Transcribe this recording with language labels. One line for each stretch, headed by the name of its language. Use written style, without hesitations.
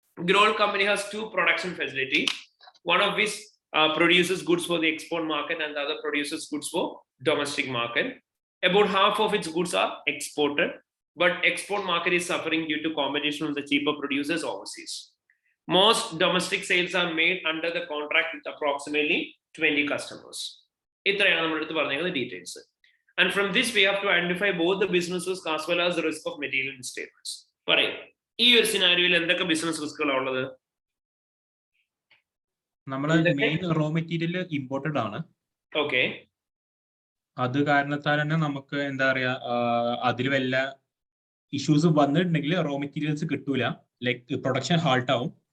English: Growth company has 2 production facilities, one of which produces goods for the export market and the other produces goods for domestic market. About half of its goods are exported, but export market is suffering due to competition from the cheaper producers overseas. Most domestic sales are made under the contract with approximately 20 customers.
Malayalam: ഇത്രയാണ് നമ്മൾ എടുത്ത് പറഞ്ഞിരിക്കുന്ന details.
English: And from this we have to identify both the businesses as well as the risk of material misstatements.
Malayalam: പറയൂ, ഈ ഒരു സിനാരിയോയിൽ എന്തൊക്കെ business റിസ്കുകളാണ് ഉള്ളത്? നമ്മളെ മെയിൻ റോ മെറ്റീരിയൽ ഇമ്പോർട്ടഡ് ആണ്. ഓക്കെ. അത് കാരണത്താൽ തന്നെ നമുക്ക് എന്താ പറയാ, അതിൽ വല്ല ഇഷ്യൂസ് വന്നിട്ടുണ്ടെങ്കിൽ റോ മെറ്റീരിയൽസ് കിട്ടൂല, ലൈക്ക് പ്രൊഡക്ഷൻ ഹാൾട്ട് ആവും.